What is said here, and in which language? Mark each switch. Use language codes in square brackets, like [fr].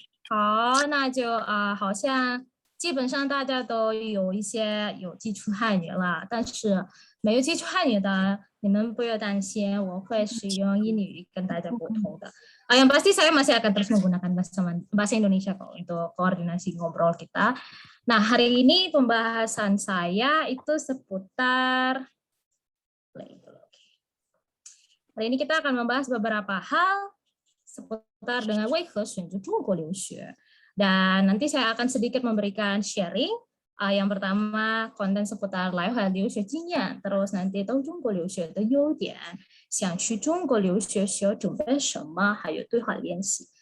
[zh] 好，那就好像基本上大家都有一些有基础汉语了，但是没有基础汉语的，你们不要担心，我会使用英语跟大家沟通的。 [id] Yang pasti saya masih akan terus menggunakan bahasa Indonesia kok untuk koordinasi ngobrol kita. Nah, hari ini pembahasan saya itu seputar hari ini kita akan membahas beberapa hal seputar dengan [zh] 为何选择中国留学. [id] Dan nanti saya akan sedikit memberikan sharing. Yang pertama konten seputar [zh] 来华留学经验, [id] terus nanti [zh] 到中国留学的优点, 想去中国留学需要准备什么, 还有对话练习.